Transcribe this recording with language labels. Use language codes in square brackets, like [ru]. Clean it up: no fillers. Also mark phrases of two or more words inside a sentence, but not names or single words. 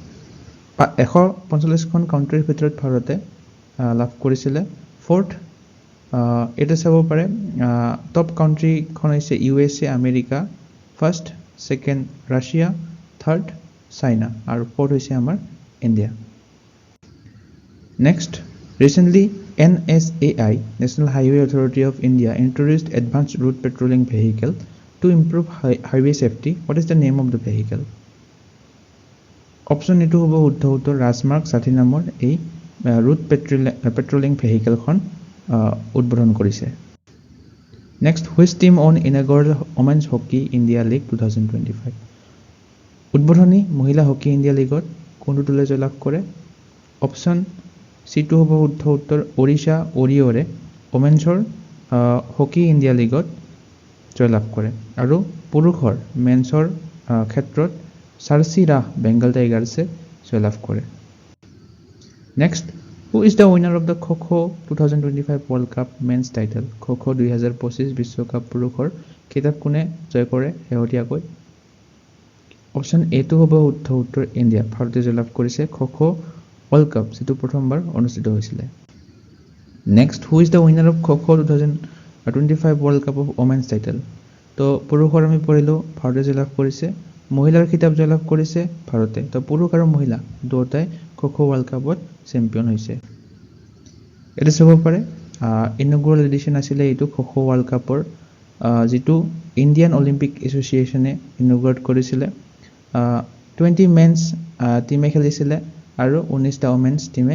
[as] 145খন কাউন্ট্ৰীৰ ভিতৰত ভাৰতে লাভ কৰিছিল ফৰ্থ এটা চাব পাৰে টপ কাউন্ট্ৰীখন হৈছে ইউএছএ আমেৰিকা [en] first second Russia third China [as] আৰু ফৰ্থ হৈছে আমাৰ ইণ্ডিয়া [en] next recently NSAI National Highway Authority of India introduced advanced route patrolling vehicle to improve highway safety what is the name of the vehicle অপশ্যন এটো [as] হ'ব শুদ্ধ উত্তৰ ৰাজমাৰ্গ 60 নম্বৰ এই [en] route patrolling vehicleখন [as] উদ্বোধন কৰিছে [en] next which team on inaugural women's hockey India League 2025 [as] উদ্বোধনী মহিলা হকি ইণ্ডিয়া লীগত কোনটো দলে জয়লাভ কৰে [en] option C to [as] হ'ব শুদ্ধ উত্তৰ ওড়িশা ওৰিয়ৰে ওমেন্সৰ হকি ইণ্ডিয়া লীগত জয়লাভ কৰে আৰু পুৰুষৰ মেন্সৰ ক্ষেত্ৰত সাৰসিৰা বেংগল টাইগাৰ্ছে জয়লাভ কৰে [en] next Who is the winner of the Kho-Kho 2025 World Cup men's title? [as] Kho-Kho 2025 বিশ্বকাপ পুৰুষৰ কিতাপ কোনে জয় কৰে হেহতিয়াকৈ [en] option A to [as] হ'ব শুদ্ধ উত্তৰ ইণ্ডিয়া ভাৰতে জয়লাভ কৰিছে Kho-Kho World Cup যেটো প্ৰথমবাৰ অনুষ্ঠিত হৈছিল [en] next Who is the winner of Kho-Kho 2025 World Cup of women's title? [as] তো পুৰুষৰ আমি পঢ়িলো ভাৰতে জয়লাভ কৰিছে মহিলাৰ কিতাপ জয়লাভ কৰিছে ভাৰতে তো পুৰুষ আৰু মহিলা দুটাই Kho-Kho World Cup-ত চেম্পিয়ন হৈছে এটা চাব পাৰে [en] inaugural edition [as] আছিল এইটো Kho-Kho World Cup-ৰ যিটো ইণ্ডিয়ান অলিম্পিক এছ'চিয়েশ্যনে ইনগ্ৰেট কৰিছিলে 20 [en] men's teamে [as] খেলিছিলে আৰু 19টা [en] women's teamে